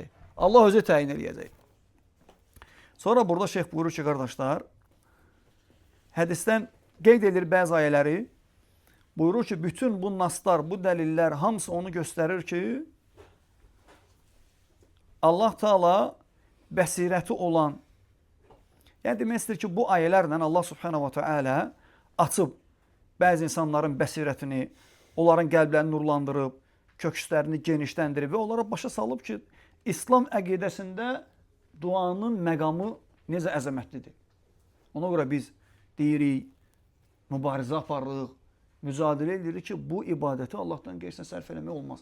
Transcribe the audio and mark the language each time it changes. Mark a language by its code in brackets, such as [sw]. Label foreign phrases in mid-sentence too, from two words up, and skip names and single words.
[az] Allah özü təyin eləyəcək. Sonra burada şeyx buyurur ki, qardaşlar, hədisdən qeyd edir bəzi ayələri, buyurur ki, bütün bu naslar, bu dəlillər hamısı onu göstərir ki, Allah Teala bəsirəti olan, yəni demək istəyir ki, bu ayələrlə Allah [ar] سبحانه وتعالى [az] açıb bəzi insanların bəsirətini, onların qəlblərini nurlandırıb, kökslərini genişləndirib və onlara başa salıb ki, İslam əqidəsində duanın məqamı necə əzəmətlidir. Ona görə biz deyirik, mübarizə aparırıq, mücadilə edirik ki, bu ibadəti Allahdan qeyrisinə sərf eləmək olmaz.